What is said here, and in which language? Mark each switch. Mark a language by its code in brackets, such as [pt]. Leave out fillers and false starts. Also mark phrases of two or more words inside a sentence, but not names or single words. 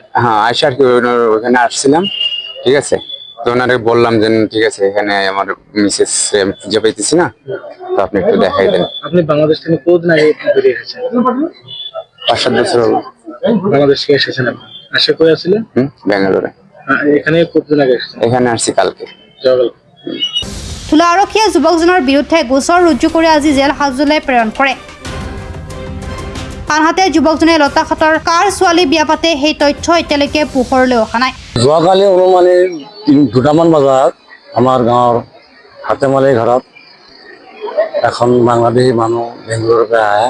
[bn] হ্যাঁ, আইসা আর কি ওখানে আসছিলাম, ঠিক আছে। তো ওনারে বললাম যে ঠিক আছে এখানে আমার মিসেস খুঁজে পাইতেছি না, তো আপনি একটু দেখাই দেন। আপনি বাংলাদেশ থেকে কতদিন আগে বেরিয়ে এসেছেন? 5-7 বছর হলো। বাংলাদেশ থেকে এসেছেন আপনি? আসে কই আসছিলেন? ব্যাঙ্গালোরে। এখানে কতদিন আগে এসেছেন? এখানে আসছি কালকে। [as] ধুলা আৰক্ষীয়ে যুৱকজনৰ বিৰুদ্ধে গোচৰ ৰুজু কৰি আজি জেল হাজতলৈ প্ৰেৰণ কৰে। আনহাতে যুৱকজনে লতাখাটৰ কাৰ ছোৱালী বিয়া পাতে সেই তথ্য এতিয়ালৈকে পোহৰলৈ অহা নাই। যোৱাকালি অনুমানে 2টামান বজাত আমাৰ গাঁৱৰ হাতেমালি ঘৰত এখন বাংলাদেশী মানুহ বেংগলোৰৰ পৰা আহে।